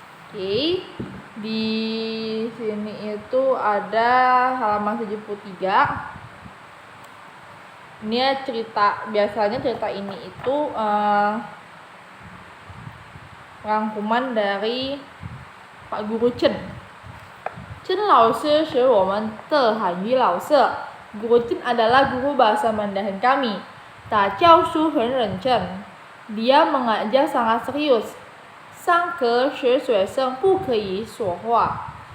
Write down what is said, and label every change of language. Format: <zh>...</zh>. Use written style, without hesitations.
<ms>Oke, di sini itu ada halaman 73. Ini cerita, biasanya cerita ini itu rangkuman dari Pak Guru Chen.</ms> <zh>Chen Lao Sư 是我们的韩语老师.</zh> <ms>Guru Chen adalah guru bahasa Mandarin kami.</ms> <zh>他教书很认真.</zh> <ms>Dia mengajar sangat serius.</ms> <zh>上课时学生不可以说话.</zh>